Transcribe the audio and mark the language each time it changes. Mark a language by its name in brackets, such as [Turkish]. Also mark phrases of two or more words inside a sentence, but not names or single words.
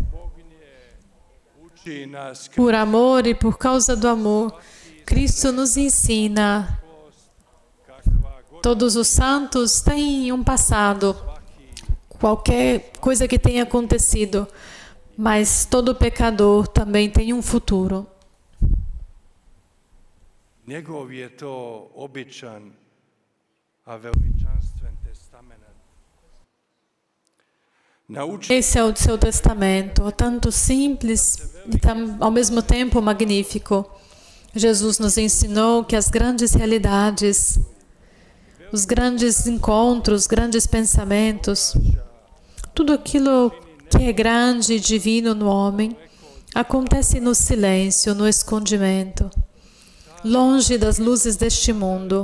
[Portuguese] Por amor e por causa do amor, Cristo nos ensina. Todos os santos têm um passado, qualquer coisa que tenha acontecido, mas todo pecador também tem um futuro. [Croatian] Njegov je to običan, a veličanstven testament. [Portuguese] Esse é o seu testamento, tanto simples e ao mesmo tempo magnífico. Jesus nos ensinou que as grandes realidades, os grandes encontros, os grandes pensamentos, tudo aquilo que é grande e divino no homem, acontece no silêncio, no escondimento, longe das luzes deste mundo.